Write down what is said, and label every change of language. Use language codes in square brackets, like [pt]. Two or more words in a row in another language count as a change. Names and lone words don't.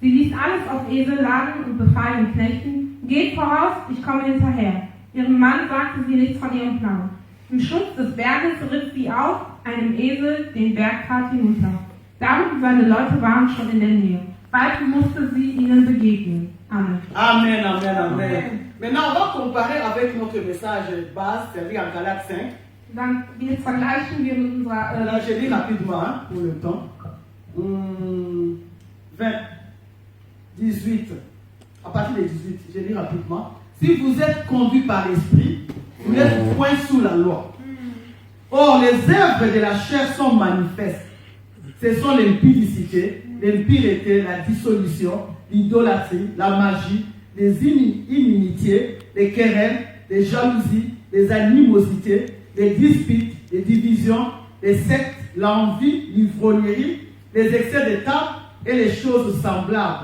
[de] Sie ließ alles auf Esel laden und befahl den Knechten, geht voraus, ich komme hinterher. Ihrem Mann sagte sie nichts von ihrem Plan. Im Schutz des Berges ritt sie auf einem Esel den Bergpfad hinunter. David und seine Leute waren schon in der Nähe. Bald musste sie ihnen begegnen. Amen. Amen, amen, amen. [fr] Maintenant, on va comparer avec notre message base, c'est-à-dire en Galates 5. [de] Dann jetzt vergleichen wir mit unserer [fr] Là, je lis rapidement hein, pour le temps. 20, 18. À partir des 18, je lis rapidement. Si vous êtes conduits par l'esprit, vous n'êtes point sous la loi. Or, les œuvres de la chair sont manifestes. Ce sont l'impudicité, l'impureté, la dissolution, l'idolâtrie, la magie, les inimitiés, les querelles, les jalousies, les animosités, les disputes, les divisions, les sectes, l'envie, l'ivrognerie, les excès de table et les choses semblables.